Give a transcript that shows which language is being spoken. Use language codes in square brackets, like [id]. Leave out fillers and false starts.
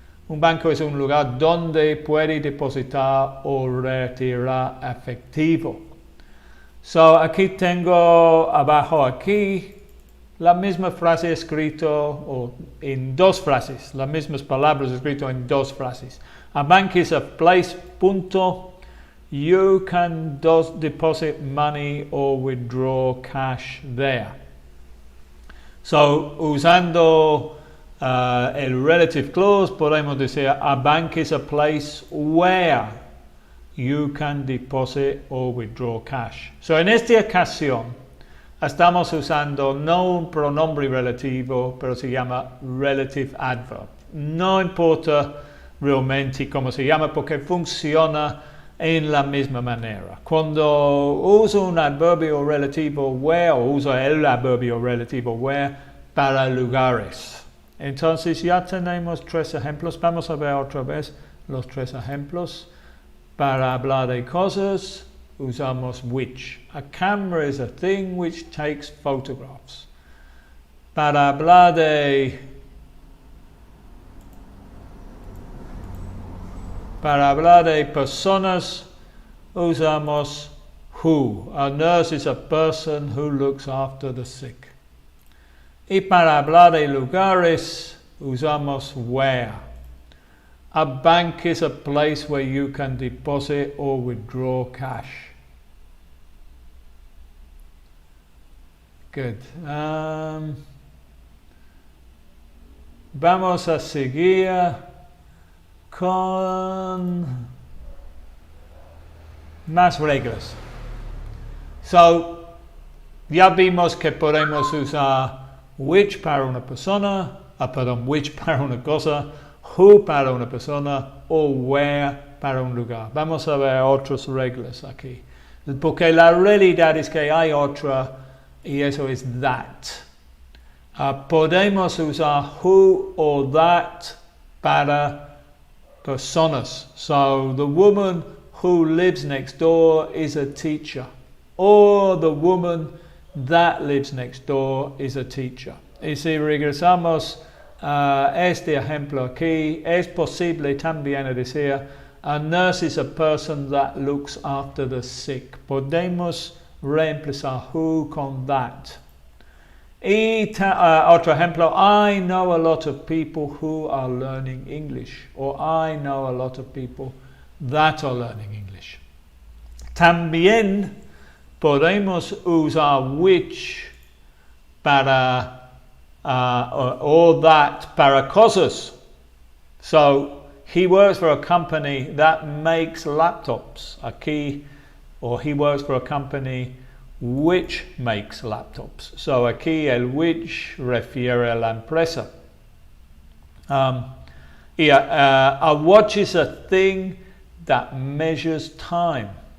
[es] Un banco es un lugar donde puede depositar o retirar efectivo. So, aquí tengo abajo aquí la misma frase escrito o en dos frases, las mismas palabras escrito en dos frases. [en] A bank is a place, punto. You can deposit money or withdraw cash there. So, [es] usando el [en] relative clause, [es] podemos decir [en] a bank is a place where you can deposit or withdraw cash. [es] So, en esta ocasión, estamos usando no un pronombre relativo, pero se llama relative adverb. No importa realmente cómo se llama, porque funciona en la misma manera. Cuando uso un adverbio relativo where, o uso el adverbio relativo where, para lugares. Entonces ya tenemos tres ejemplos. Vamos a ver otra vez los tres ejemplos. Para hablar de cosas, usamos which. [en] A camera is a thing which takes photographs. [es] Para hablar de personas, usamos who. [en] A nurse is a person who looks after the sick. [es] Y para hablar de lugares, usamos where. [en] A bank is a place where you can deposit or withdraw cash. Good. [es] Vamos a seguir con más reglas. So, ya vimos que podemos usar which para una persona, which para una cosa, who para una persona o where para un lugar. Vamos a ver otras reglas aquí. Porque la realidad es que hay otra y eso es that. Podemos usar who or that para personas. [en] So the woman who lives next door is a teacher. Or the woman that lives next door is a teacher. [es] Y si regresamos a este ejemplo aquí, es posible también decir [en] a nurse is a person that looks after the sick. [es] Podemos reemplazar who con that. Y otro ejemplo, [en] I know a lot of people who are learning English. Or I know a lot of people that are learning English. [es] También podemos usar which para or that para cosas. [en] So, he works for a company that makes laptops. Aquí, or he works for a company which makes laptops. [es] So, aquí el which refiere a la empresa. [en] A watch is a thing that measures time.